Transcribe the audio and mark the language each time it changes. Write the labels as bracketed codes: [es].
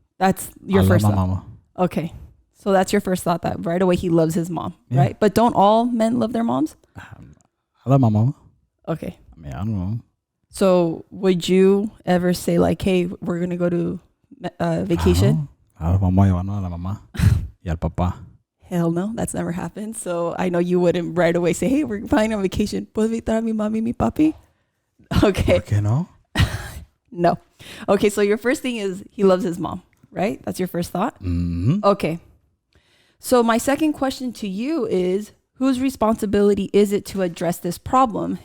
[en] That's your first thought. Mama. Okay. So that's your first thought, that right away he loves his mom, right? But don't all men love their moms? I love my mama. Okay. I mean, I don't know. So would you ever say hey, we're going to go to vacation? [es] A la mamá llevando a la mamá y al papá. [en] Hell no, that's never happened. So I know you wouldn't right away say, hey, we're flying on vacation. [es] ¿Puedo invitar a mi mami y mi papi? [en] Okay. [es] ¿Por qué no? No. [en] Okay, so your first thing is he loves his mom, right? That's your first thought? Mm-hmm. Okay. So my second question to you is, whose responsibility is it to address this problem?